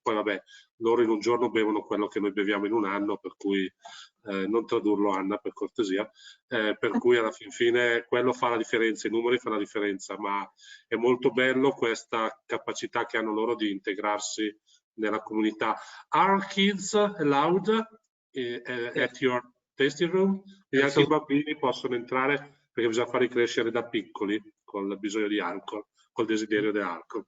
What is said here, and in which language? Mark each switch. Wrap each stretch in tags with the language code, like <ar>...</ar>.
<it>Poi vabbè, loro in un giorno bevono quello che noi beviamo in un anno, per cui non tradurlo, Anna, per cortesia, per cui alla fine quello fa la differenza, i numeri fanno la differenza, ma è molto bello questa capacità che hanno loro di integrarsi nella comunità.</it> <en>Are kids allowed at your tasting room?</en> <it>E anche i bambini possono entrare, perché bisogna farli crescere da piccoli con il bisogno di alcol, col desiderio di alcol.</it>